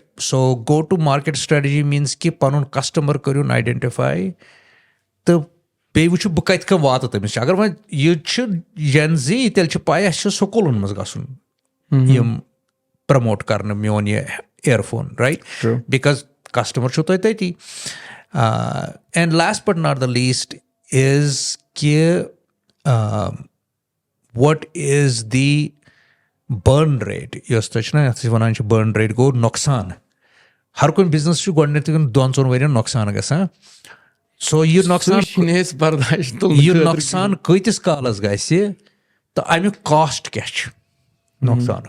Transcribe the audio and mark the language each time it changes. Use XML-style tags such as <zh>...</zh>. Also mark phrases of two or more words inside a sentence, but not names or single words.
<en>so go to market strategy means</en> <ks>کہِ پَنُن کسٹمر کٔرِوُن آیڈینٹِفاے تہٕ بیٚیہِ وٕچھِو بہٕ کَتہِ کَم واتہٕ تٔمِس چھِ. اگر وۄنۍ یہِ چھِ</ks> <en>Gen Z</en> <ks>تیٚلہِ چھِ پاے اَسہِ چھِ سکوٗلن منٛز گژھُن یِم پرموٹ کرنہٕ میون یہِ اِیر فون</ks> <en>right because</en> <ks>کسٹمر چھُو تۄہہِ تٔتی.</ks> <en>and last but not the least is</en> <ks>کہِ</ks> <en>what is the burn rate</en> <ks>یۄس تۄہہِ چھِنہ یَتھ أسۍ وَنان چھِ</ks> <en>burn rate</en> <ks>گوٚو نۄقصان. ہر کُنہِ بِزنس چھُ گۄڈٕنٮ۪تھٕے 2-3 ؤرین نۄقصان گژھان. سو یہِ نۄقصان کۭتِس کالس گژھِ تہٕ امیُک کاسٹ کیٛاہ چھُ نۄقصانُک.</ks>